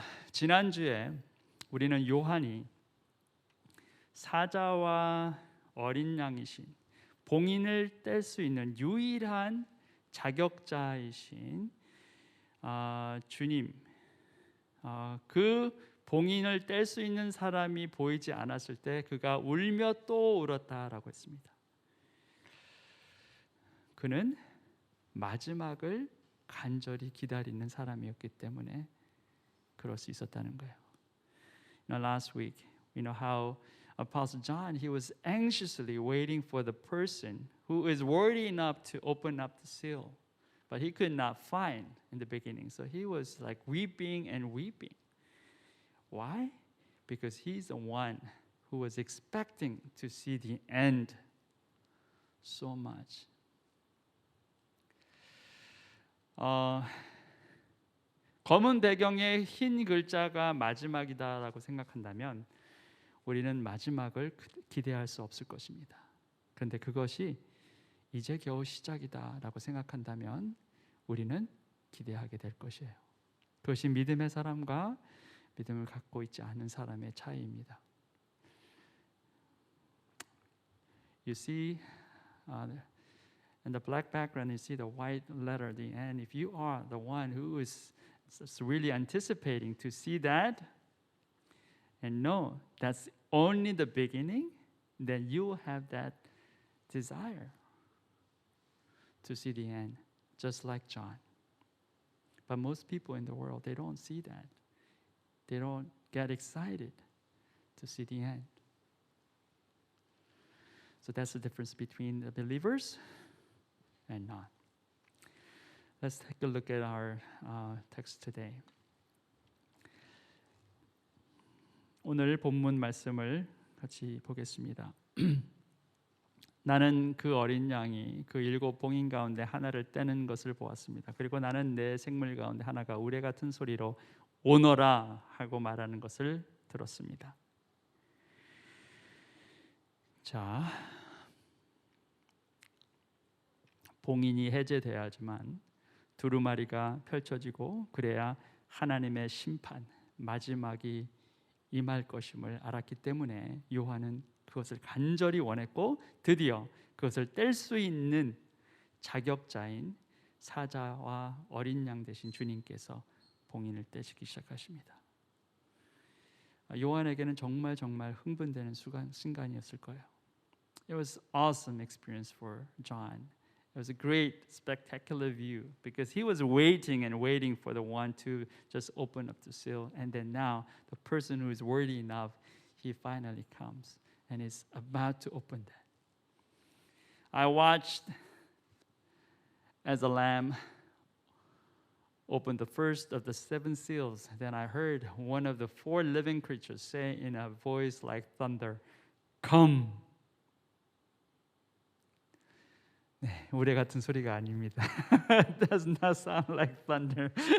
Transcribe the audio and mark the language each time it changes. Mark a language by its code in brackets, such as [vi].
[ko] 지난주에 우리는 요한이 사자와 어린 양이신 봉인을 뗄 수 있는 유일한 자격자이신 주님, 그 봉인을 뗄 수 있는 사람이 보이지 않았을 때 그가 울며 또 울었다라고 했습니다. 그는 마지막을 간절히 기다리는 사람이었기 때문에 그럴 수 있었다는 거예요. [en] Last week, how Apostle John, he was anxiously waiting for the person who is worthy enough to open up the seal, but he could not find in the beginning. So he was like weeping and weeping. Why? Because he's the one who was expecting to see the end so much. [ko] 검은 배경에 흰 글자가 마지막이다라고 생각한다면 우리는 마지막을 기대할 수 없을 것입니다. 그런데 그것이 이제 겨우 시작이다라고 생각한다면 우리는 기대하게 될 것이에요. 그것이 믿음의 사람과 믿음을 갖고 있지 않은 사람의 차이입니다. [en] You see, in the black background, you see the white letter at the end. If you are the one who is really anticipating to see that, and know that's only the beginning, then you have that desire to see the end, just like John. But most people in the world, they don't see that. They don't get excited to see the end. So that's the difference between the believers and not. Let's take a look at our text today. [ko] 오늘 본문 말씀을 같이 보겠습니다. 나는 그 어린 양이 그 7 봉인 가운데 하나를 떼는 것을 보았습니다. 그리고 나는 내 생물 가운데 하나가 우레 같은 소리로 오너라 하고 말하는 것을 들었습니다. 자, 봉인이 해제돼야지만 두루마리가 펼쳐지고 그래야 하나님의 심판, 마지막이 임할 것임을 알았기 때문에 요한은 그것을 간절히 원했고 드디어 그것을 뗄 수 있는 자격자인 사자와 어린 양 대신 주님께서 봉인을 떼시기 시작하십니다. 요한에게는 정말 흥분되는 순간이었을 거예요. [en] It was awesome experience for John. It was a great, spectacular view because he was waiting and waiting for the one to just open up the seal. And then now, the person who is worthy enough, he finally comes and is about to open that. I watched as the Lamb opened the first of the 7 seals. Then I heard one of the 4 living creatures say in a voice like thunder, "Come." [ko] 네, 우레 같은 소리가 아닙니다. [en] It does not sound like thunder.